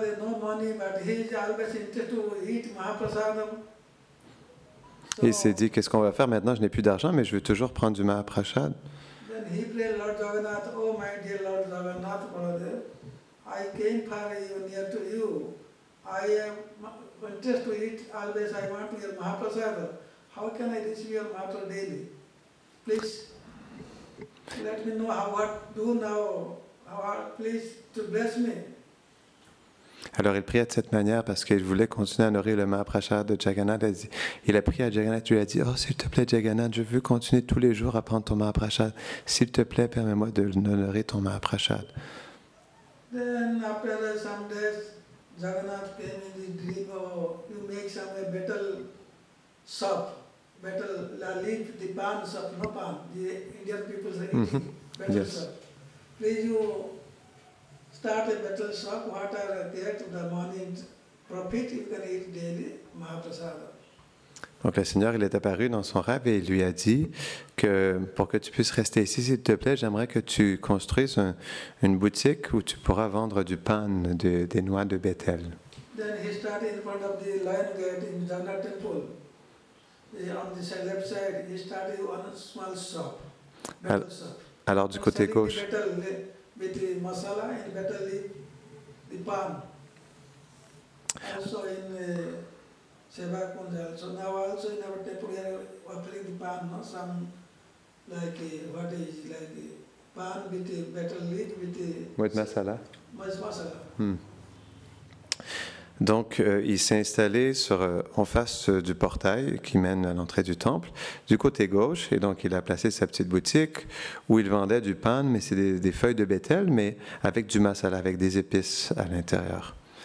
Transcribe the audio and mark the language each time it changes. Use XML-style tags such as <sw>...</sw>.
<en>There's no money, but he is always interested to eat Mahaprasadam.</en> <fr>Et il s'est dit, qu'est-ce qu'on va faire maintenant? Je n'ai plus d'argent, mais je veux toujours prendre du Mahaprasad.</fr> <en>Then he prayed, Lord Jagannath, oh my dear Lord Jagannath, brother, I came far near to you. I am interested to eat always. I want your Mahaprasad. How can I receive your Mahaprasad daily? Please let me know what to do now. Please to bless me.</en> <fr>Alors il priait de cette manière parce qu'il voulait continuer à honorer le Mahaprasad de Jagannath. Il a prié à Jagannath, il lui a dit, oh s'il te plaît Jagannath, je veux continuer tous les jours à prendre ton Mahaprasad. S'il te plaît, permets-moi d'honorer ton Mahaprasad.</fr> <en>Then after some days, Jagannath came in the dream, oh, you make some betel soup, betel leaf, the pan soup, no pan, the Indian people say eating betel soup. Please you start a betel shop, what are there to the morning profit, you can eat daily Mahaprasada.</en> <fr>Donc le Seigneur, il est apparu dans son rêve et il lui a dit que pour que tu puisses rester ici, s'il te plaît, j'aimerais que tu construises une boutique où tu pourras vendre du pan, des noix de Bethel.</fr> <en>Then he started in front of the lion gate in Jagannath temple. On the left side, he started one small shop, betel shop.</en> <fr>Alors du côté gauche.</fr> <en>With the masala and betel leaf, the pan. Also in Seva Kunja, also now also in our temple we are offering the pan, no? Some like what is like pan with the betel leaf with masala. Masala.</en> <fr>Donc, il s'est installé en face du portail qui mène à l'entrée du temple, du côté gauche, et donc il a placé sa petite boutique où il vendait du pan, mais c'est des feuilles de Bethel, mais avec du masala, avec des épices à l'intérieur.</fr>